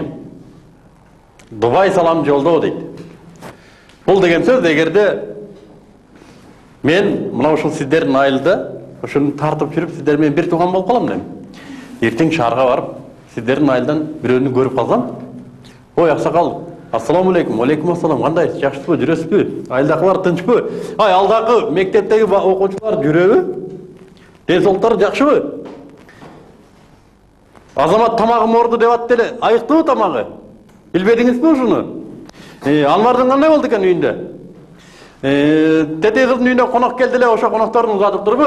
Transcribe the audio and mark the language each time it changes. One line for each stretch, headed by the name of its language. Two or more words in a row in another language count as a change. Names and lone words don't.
Kyrgyz: Дубай салам жолдоо дейт. Бул деген сөз эгерде мен мына ушул сиздердин айылда ошону тартып жүрүп сиздер менен бир тууган болуп калам дейм. Эртең шаарга барып сиздердин айылдан бирөөнү көрүп калсам, ой аксакал,
Arabic: السلام عليكم، عليكم السلام,
Kyrgyz: кандайсыз, жакшысызбы, жүрөсүзбү? Айылдакылар тынчпы? Ай, алдагы мектептеги окуучулар жүрөбү? Ден соолуктары жакшыбы? Азамат тамагым орду деп атты эле. Айыктыбы тамагы? Билбедиңизби ушуну? Анвардын кандай болду экен үйүндө? Тете кыздын үйүнө конок келди эле, ошо коноктордун узатыптырбы?